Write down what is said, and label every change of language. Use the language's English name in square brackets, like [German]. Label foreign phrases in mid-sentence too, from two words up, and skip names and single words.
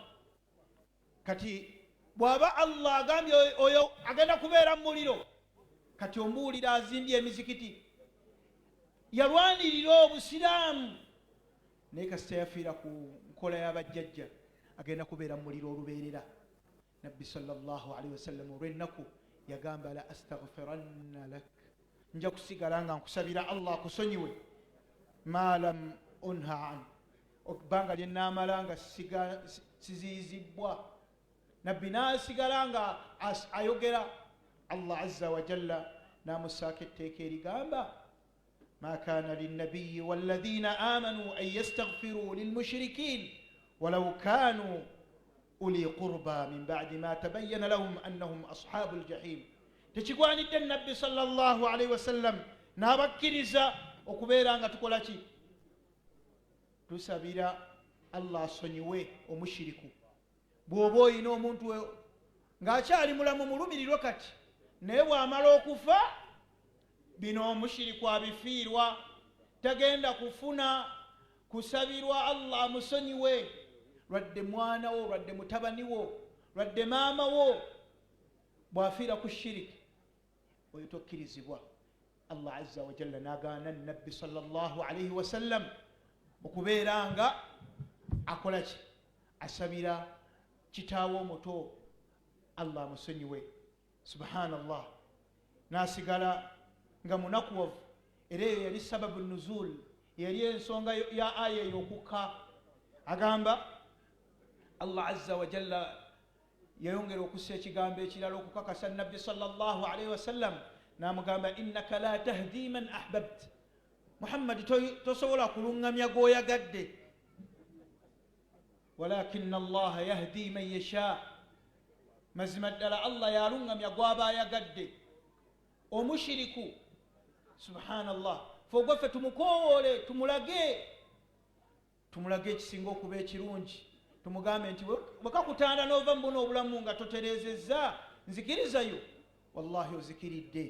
[Ganda] Kati bw'aba allah agambye oyo agenda kubeera mu muliro, kati ombuulira azimbye emizikiti, yalwanirira obusiraamu, naye kasita yafiira ku nkola y'abajjajja agenda kubeera mu muliro olubeerera. Nabbi [Arabic] صلى الله عليه وسلم [Ganda] olw'ennaku yagamba [Arabic] لأستغفرن لك, [Ganda] nja kusigala nga nkusabira allah akusonyiwe [Arabic] ما لم أنه عنك, [Ganda] okubanga lyennaamala nga siziizibwa. Nabbi n'asigala nga ayogera, [Arabic] الله عز وجل [Ganda] n'amusaako etteeka erigamba [Arabic] ما كان للنبي والذين آمنوا أن يستغفروا للمشركين ولو كانوا أولي قربى من بعد ما تبين لهم أنهم أصحاب الجحيم. [Ganda] Tekigwanidde nabbi [Arabic] صلى الله عليه وسلم [Ganda] n'abakkiriza okubeera nga tukola ki? Tusabira allah asonyiwe omushiriku. Bw'oba olina omuntu ng'akyali mulamu mulumirirwe kati, naye bw'amala okufa bino omushiriku abifiirwa, tagenda kufuna kusabirwa allah amusonyiwe. Lwadde mwana wo, lwadde mutabani wo, lwadde maama wo bw'afiira ku shiriki, oyo tokkirizibwa. [Arabic] الله عز وجل [Ganda] nagaana nabbi [Arabic] صلى الله عليه وسلم [Ganda] okubeera nga akola ki asabira kitaawo omuto Allah amusonyiwe. Subhanallah, nasigala nga munakuwavu. Era eyo yali [Arabic] سبب نزول, [Ganda] yali ensonga ya aya ey'okukka. Agamba [Arabic] الله عز وجل [Ganda] yayongera okussa ekigambo ekirala okukakasa nabbi [Arabic] صلى الله عليه وسلم, [Ganda] n'amugamba [Arabic] إنك لا تهدي من أحببت, [Ganda] Muhammad tosobola kulungamya gwoyagadde, [Arabic] ولكن الله يهدي من يشاء, [Ganda] mazima ddala Allah yalungamya gwaba ayagadde. Omushiriku subhanallah fe gwaffe tumukowoole, tumulage ekisinga okuba ekirungi, tumugambe nti bwekakutanda n'ova mu buno obulamu nga toterezezza nzikirizayo, wallahi ozikiridde.